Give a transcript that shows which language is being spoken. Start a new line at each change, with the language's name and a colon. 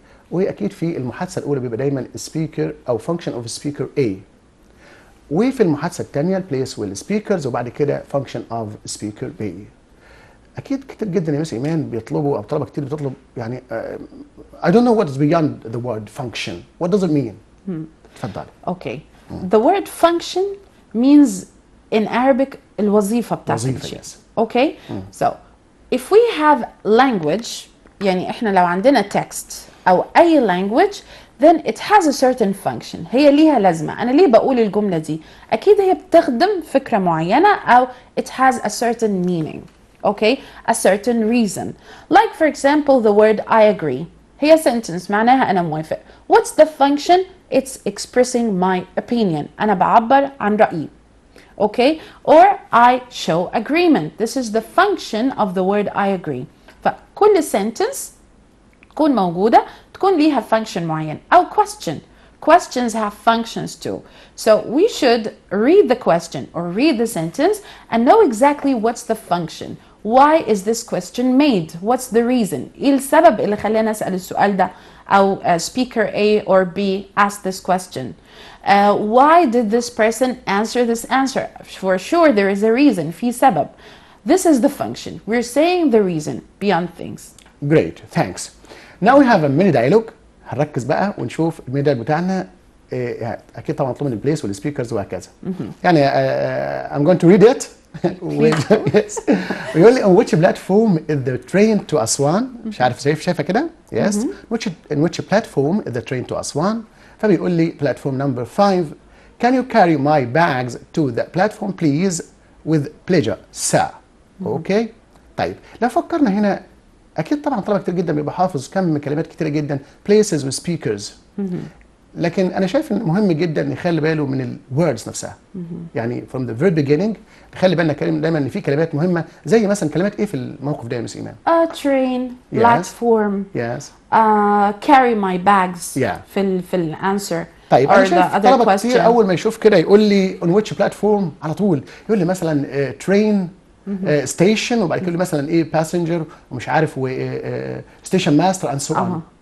Arabic: واكيد في المحادثه الاولى بيبقى دايما سبيكر او فانكشن اوف سبيكر A. وفي المحادثه الثانيه البليس والسبيكرز وبعد كده فانكشن اوف سبيكر B. اكيد كتير جدا يا مس ايمان بيطلبوا او طلبه كتير بتطلب يعني
English: I don't know what is beyond the word function. What does it mean?
Arabic: اتفضلي.
English: Okay. The word function means in Arabic
Arabic: الوظيفة بتاعت الشيء.
English: Okay. So if we have language
Arabic: يعني احنا لو عندنا
English: text
Arabic: او اي
English: language then it has a certain function.
Arabic: هي ليها لازمة. أنا ليه بقول الجملة دي؟ أكيد هي بتخدم فكرة معينة أو
English: it has a certain meaning. Okay, a certain reason. Like for example, the word I agree.
Arabic: هي sentence معناها أنا موافق.
English: What's the function? It's expressing my opinion.
Arabic: أنا بعبر عن رأيي.
English: Okay, or I show agreement. This is the function of the word I agree.
Arabic: فكل sentence تكون موجودة تكون ليها function معين أو question.
English: Questions have functions too. So we should read the question or read the sentence and know exactly what's the function. Why is this question made? What's the reason?
Arabic: إيه السبب اللي خلينا نسأل السؤال ده؟ أو
English: speaker A or B asked this question. Why did this person answer this answer? For sure there is a reason.
Arabic: في سبب.
English: This is the function. We're saying the reason beyond things. Great, thanks. Now we have a mini dialogue.
Arabic: هنركز بقى ونشوف الميني دايلوج بتاعنا. اكيد طبعا مطلوب من البليس والسبيكرز وهكذا. يعني
English: I'm going to read it. Yes.
Arabic: بيقول لي
English: on which platform is the train to أسوان؟
Arabic: مش عارف شايفه كده؟
English: Yes. In which platform is the train to أسوان؟
Arabic: فبيقول لي
English: platform number 5. Can you carry my bags to the platform please? With pleasure, sir. Okay.
Arabic: طيب لو فكرنا هنا اكيد طبعا طلبه كتير جدا بيبقى حافظ كم من كلمات كتيره جدا places و speakers. لكن انا شايف ان مهم جدا نخلي باله من الوردز نفسها. يعني
English: from the very beginning
Arabic: نخلي بالنا دايما ان في كلمات مهمه زي مثلا كلمات ايه في الموقف ده يا مس ايمان؟
English: train, platform, carry my bags.
Arabic: في الانسر. طيب انا شايف طلبه كتير اول ما يشوف كده يقول لي
English: on which platform
Arabic: على طول يقول لي مثلا train ستيشن وبعد كده مثلا ايه باسنجر ومش عارف و ستيشن ماستر
English: and so on.